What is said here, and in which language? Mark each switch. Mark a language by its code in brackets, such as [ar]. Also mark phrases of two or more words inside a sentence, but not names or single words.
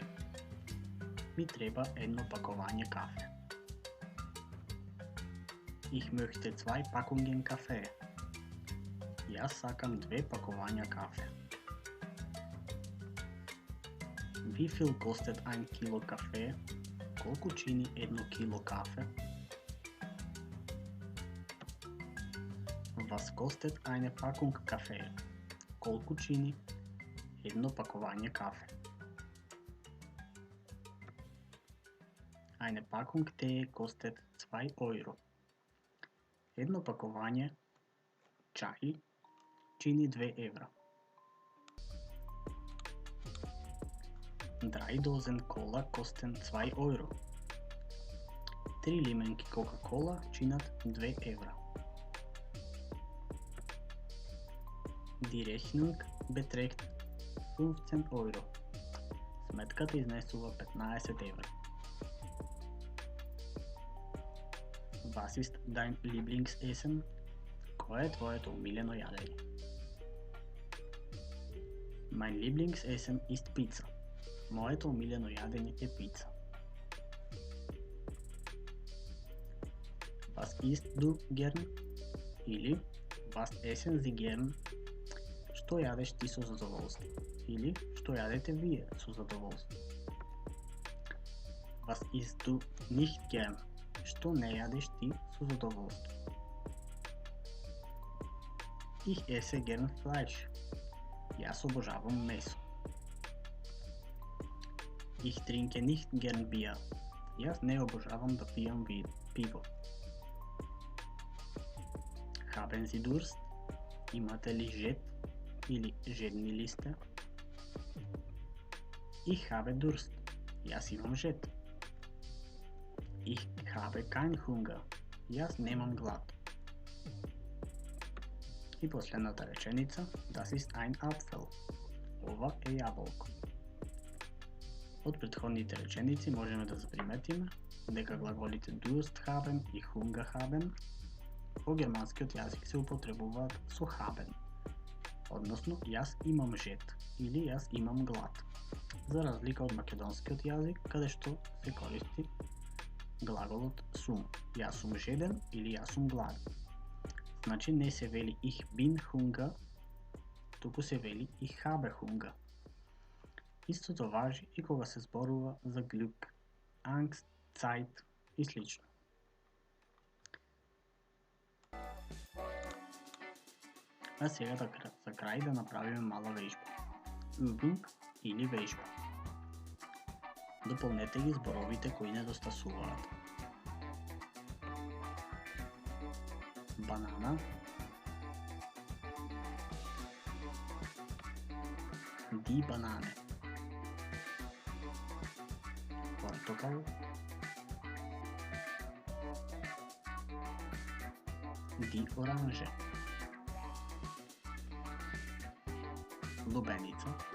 [mk] Ми треба едно пакување кафе. [de] Ich möchte 2 Packungen Kaffee. [mk] Јас сакам 2 пакувања кафе. [de] Wie viel kostet 1 Kilo Kaffee? [mk] Колку чини 1 кило кафе? [de] Was kostet eine Packung Kaffee? [mk] Колку чини едно пакување кафе? [de] Eine Packung Tee kostet 2 Euro. [mk] Едно пакување чај чини 2 евра. [de] 3 Dosen Cola kosten 2 Euro. [mk] 3 лименки Coca-Cola чинат 2 евра. [de] Die Rechnung beträgt 15 Euro. [mk] Сметката изнесува 15 евра. [de] Was ist dein Lieblingsessen? [mk] Кое е твоето умилено ядење? [de] Mein Lieblingsessen ist Pizza. [mk] Моето умилено ядење е пица. [de] Was isst du gern? Или Was essen Sie gern? [mk] Што јадеш ти со задоволство? Или што јадете вие со задоволство? [de] Was isst du nicht gern? [mk] Што не јадеш ти со задоволство? [de] Ich esse gern Fleisch. [mk] Јас обожавам месо. [de] Ich trinke nicht gern Bier. [mk] Јас не обожавам да пијам пиво. [de] Haben Sie Durst? [mk] Имате ли жед или жедни ли сте? [de] Ich habe Durst. [mk] Јас имам жед. [de] Ich habe kein Hunger. [mk] Јас немам глад. И последната реченица, [de] das ist ein Apfel. [mk] Ова е јаболко. Од претходните реченици можеме да заприметиме дека глаголите [de] Durst haben [mk] и [de] Hunger haben [mk] во германскиот јазик се употребуваат со haben, односно јас имам жед или јас имам глад, за разлика од македонскиот јазик каде што се користи глаголот сум, јас сум жеден или јас сум гладен. Значи не се вели [de] ich bin Hunger, [mk] туку се вели [de] ich habe Hunger. [mk] Истото важи и кога се зборува за Glück, Angst, Zeit и слично. А сега за крај да направиме мала вежба. Übung или вежба. Дополнете ги зборовите кои недостасуваат. Банана, [de] die Banane, Portokal, die Orange, Lubenica,